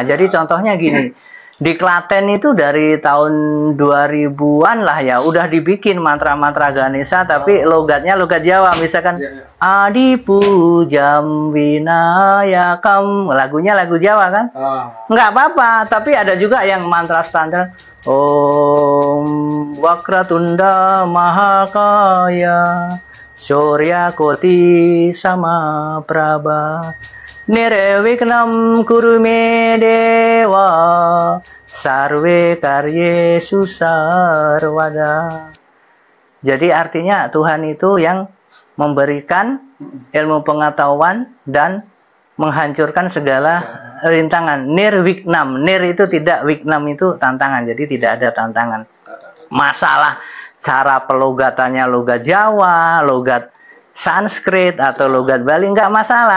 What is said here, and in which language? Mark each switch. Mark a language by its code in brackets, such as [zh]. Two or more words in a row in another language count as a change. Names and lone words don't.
[id] Jadi contohnya gini, di Klaten itu dari tahun 2000-an lah ya, udah dibikin mantra-mantra Ganesha, tapi logatnya logat Jawa. Misalkan [sa] आदि पूज्यं विनायकम्, [id] lagunya lagu Jawa kan? Nggak apa-apa, tapi ada juga yang mantra standar. [sa] ॐ वक्रतुण्ड महाकाय सूर्य कोटि सम प्रभ निर्विघ्नं कुरु मे देव सर्वे कार्ये सुसर्वदा. [id] Jadi artinya Tuhan itu yang memberikan ilmu pengetahuan dan menghancurkan segala rintangan. Nirviknam, nir itu tidak, viknam itu tantangan. Jadi tidak ada tantangan. Masalah cara pelogatannya logat Jawa, logat Sanskrit atau logat Bali nggak masalah.